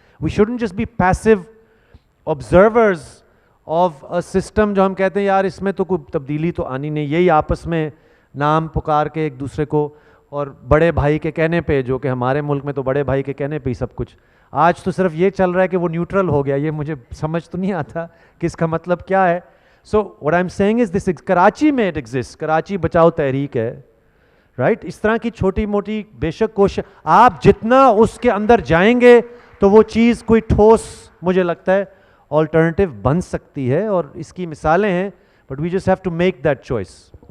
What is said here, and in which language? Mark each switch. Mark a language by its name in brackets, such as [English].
[English] we shouldn't just be passive observers of a system [Urdu] جو ہم کہتے ہیں یار اس میں تو کوئی تبدیلی تو آنی نہیں, یہی آپس میں نام پکار کے ایک دوسرے کو, اور بڑے بھائی کے کہنے پہ, جو کہ ہمارے ملک میں تو بڑے بھائی کے کہنے پہ ہی سب کچھ. آج تو صرف یہ چل رہا ہے کہ وہ نیوٹرل ہو گیا. یہ مجھے سمجھ تو نہیں آتا کہ اس کا مطلب کیا ہے. [English] So what I'm saying is this, Karachi میں it exists, [Urdu] کراچی بچاؤ تحریک ہے, [English] Right. [Urdu] اس طرح کی چھوٹی موٹی بے شک کوشش, آپ جتنا اس کے اندر جائیں گے تو وہ چیز کوئی ٹھوس مجھے لگتا ہے آلٹرنیٹیو بن سکتی ہے, اور اس کی مثالیں ہیں, [English] but we just have to make that choice.